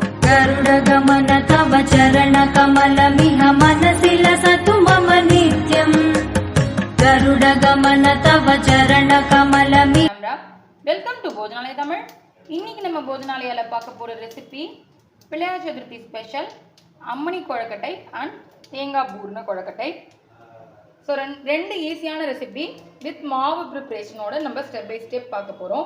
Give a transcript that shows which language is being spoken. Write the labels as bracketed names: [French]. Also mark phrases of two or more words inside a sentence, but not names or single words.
[Sanskrit] गरुडगमन तव चरणकमलमिह मनसि लसतु मम नित्यम् गरुडगमन तव चरणकमलमिह [English] welcome to [Tamil] போஜனாலயா தமிழ். இன்னைக்கு நம்ம போஜனாலயால பார்க்க போற ரெசிபி பிள்ளையார் சதுர்த்தி ஸ்பெஷல் அம்மணி கொழக்கட்டை அண்ட் தேங்காய் பூர்ண கொழக்கட்டை. ஸோ ரெண்டு ஈஸியான ரெசிபி வித் மாவு ப்ரிப்ரேஷனோட நம்ம [English] step by step [Tamil] பார்க்க போகிறோம்.